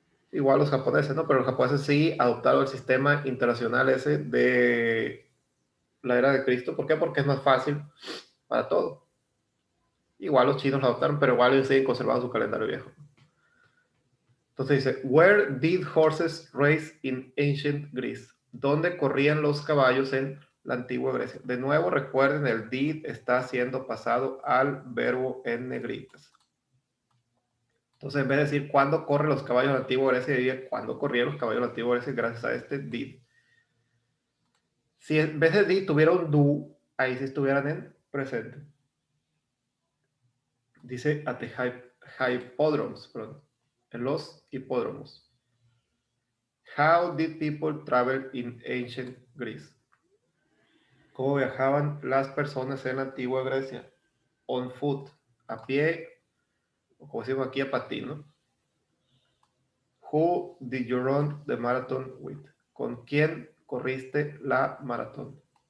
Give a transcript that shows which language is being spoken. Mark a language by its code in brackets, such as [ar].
[es] Igual los japoneses, ¿no? Pero los japoneses sí adoptaron el sistema internacional ese de la era de Cristo. ¿Por qué? Porque es más fácil para todo. Igual los chinos lo adoptaron, pero igual ellos siguen conservando su calendario viejo. Entonces dice, [en] where did horses race in ancient Greece? [es] ¿Dónde corrían los caballos en la antigua Grecia? De nuevo, recuerden, el did está siendo pasado al verbo en negritas. Entonces, en vez de decir cuándo corren los caballos en la antigua Grecia, diría cuándo corrían los caballos en la antigua Grecia gracias a este did. Si en vez de did tuviera un do, ahí sí estuvieran en presente. Dice [en] at the hippodromes, [es] perdón, en los hipódromos. [en] How did people travel in ancient Greece? [es] ¿Cómo viajaban las personas en la antigua Grecia? [en] On foot, [es] a pie, o como decimos aquí, a patín, ¿no? [en] Who did you run the marathon with? [es] ¿Con quién corriste la maratón?